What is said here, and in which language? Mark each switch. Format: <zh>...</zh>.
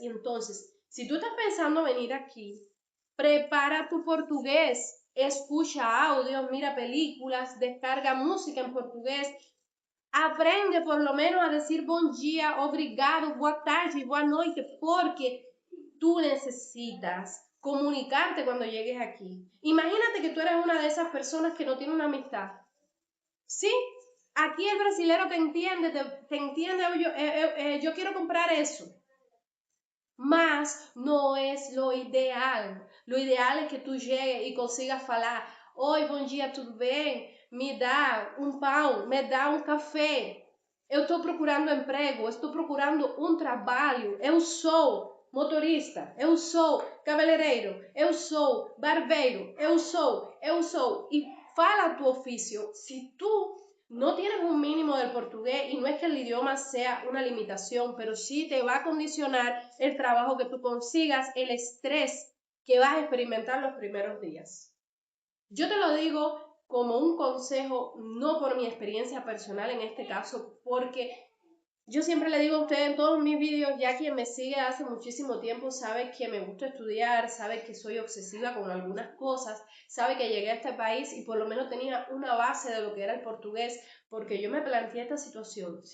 <es>Y entonces, si tú estás pensando venir aquí, prepara tu portugués, escucha audios, mira películas, descarga música en portugués, aprende por lo menos a decir</es> <pt>bom dia, obrigado, boa tarde, boa noite,</pt> <es>porque tú necesitas comunicarte cuando llegues aquí. Imagínate que tú eres una de esas personas que no tiene una amistad. ¿Sí? Aquí el brasilero te entiende, te entiende, yo quiero comprar eso. Mas no es lo ideal. Lo ideal</es> <pt>é que tu llegue e consiga falar: oi, bom dia, tudo bem? Me dá um pão, me dá um café. Eu estou procurando emprego, estou procurando um trabalho. Eu sou motorista, eu sou cabeleireiro, eu sou barbeiro, eu sou. E fala tu ofício.</pt> <es>Si tu no tienes un mínimo del portugués y no es que el idioma sea una limitación, pero sí te va a condicionar el trabajo que tú consigas, el estrés que vas a experimentar los primeros días. Yo te lo digo como un consejo, no por mi experiencia personal en este caso, porque yo siempre le digo a ustedes en todos mis vídeos, ya quien me sigue hace muchísimo tiempo sabe que me gusta estudiar, sabe que soy obsesiva con algunas cosas, sabe que llegué a este país y por lo menos tenía una base de lo que era el portugués, porque yo me planteé esta situación.</es>